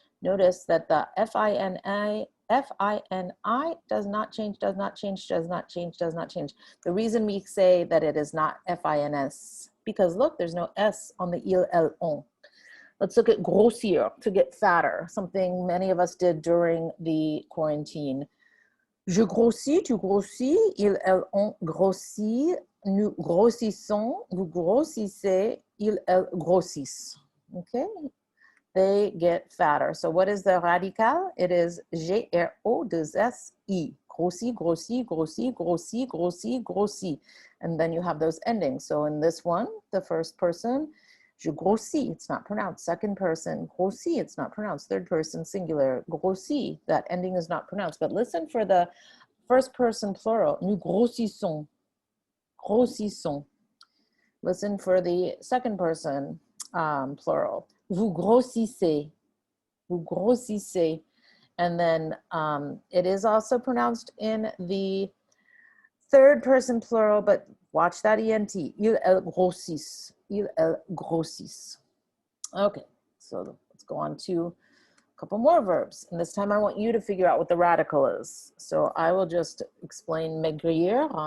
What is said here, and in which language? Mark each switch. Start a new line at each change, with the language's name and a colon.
English: Notice that the F-I-N-I does not change, does not change, does not change, does not change. The reason we say that it is not F-I-N-S, because look, there's no S on the il, elle, on. Let's look at grossir, to get fatter, something many of us did during the quarantine.
French: Je grossis, tu grossis, ils, elles, on grossit, nous grossissons, vous grossissez, ils, elles grossissent.
English: Okay? They get fatter. So what is the radical? It is G-R-O-2-S-I. Grossi, grossi, grossi, grossi, grossi, grossi. And then you have those endings. So in this one, the first person, je grossis, it's not pronounced. Second person, grossi, it's not pronounced. Third person, singular, grossi, that ending is not pronounced. But listen for the first person plural,
French: nous grossissons, grossissons.
English: Listen for the second person plural,
French: vous grossissez, vous grossissez.
English: And then it is also pronounced in the third person plural, but watch that ENT,
French: ils, elles grossissent, ils, elles grossissent.
English: Okay, so let's go on to a couple more verbs. And this time I want you to figure out what the radical is. So I will just explain maigrir.